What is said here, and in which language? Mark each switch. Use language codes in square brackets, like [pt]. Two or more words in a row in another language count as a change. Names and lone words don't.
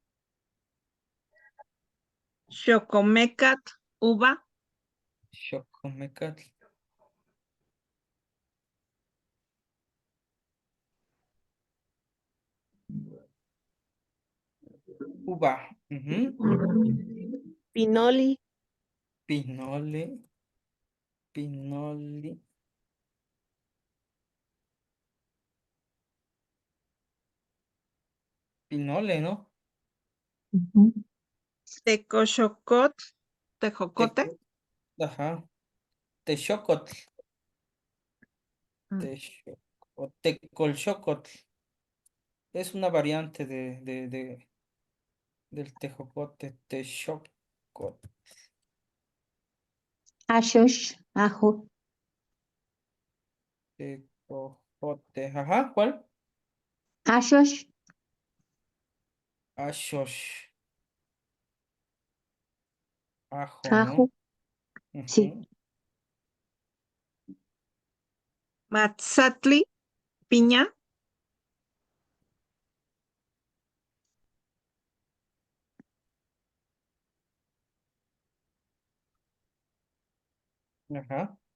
[nah] xocomecat, uva, Xocomecatl. Uva. Ujú. Pinoli, [es] Pinole. Pinoli. Pinole, ¿no? [nah] tecoxocot, tejocote, Teco- Ajá. Texocotl. mm, O tecolxocotl. [es] Es una variante del tejocote. [nah] Texocotl. Ashosh, ajo, [es] Tejocote. Ajá. ¿Cuál? [nah] Ashosh, Ashosh. Ajo, [es] ajo, ¿no? sí, Ujú. [nah] matzatli, piña, Ajá.